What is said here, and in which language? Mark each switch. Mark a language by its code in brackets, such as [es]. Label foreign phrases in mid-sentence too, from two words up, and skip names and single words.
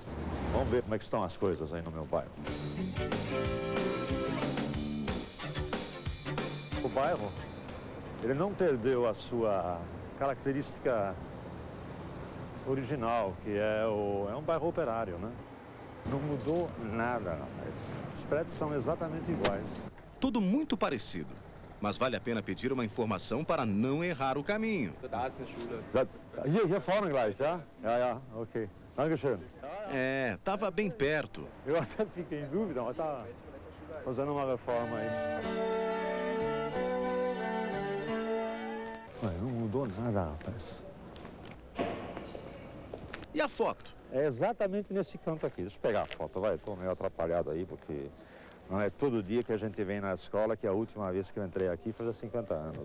[pt] Vamos ver como é que estão as coisas aí no meu bairro. O bairro, ele não perdeu a sua característica original, que é um bairro operário, né? Não mudou nada, rapaz. Os prédios são exatamente iguais. Tudo muito parecido, mas vale a pena pedir uma informação para não errar o caminho. [de] Hier vorne gleich, ja? Ja, ok. Dankeschön. [pt] Tava bem perto. Eu até fiquei em dúvida, mas tá fazendo uma reforma aí. Não mudou nada, rapaz. E a foto? É exatamente nesse canto aqui. Deixa eu pegar a foto, vai. Estou meio atrapalhado aí, porque não é todo dia que a gente vem na escola, que a última vez que eu entrei aqui faz 50 anos.